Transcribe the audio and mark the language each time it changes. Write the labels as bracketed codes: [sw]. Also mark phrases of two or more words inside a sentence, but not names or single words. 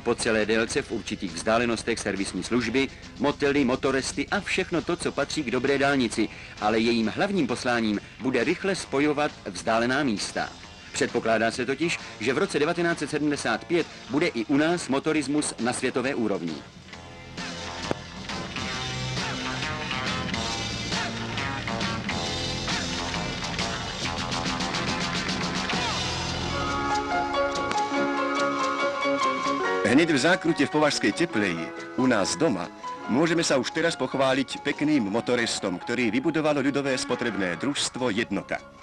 [cs] po celé délce v určitých vzdálenostech servisní služby, motely, motoresty a všechno to, co patří k dobré dálnici, ale jejím hlavním posláním bude rychle spojovat vzdálená místa. Předpokládá se totiž, že v roce 1975 bude i u nás motorismus na světové úrovni. [sk] Hneď v zákrute v Považskej Tepleji, u nás doma, môžeme sa už teraz pochváliť pekným motorestom, ktorý vybudovalo ľudové spotrebné družstvo Jednota.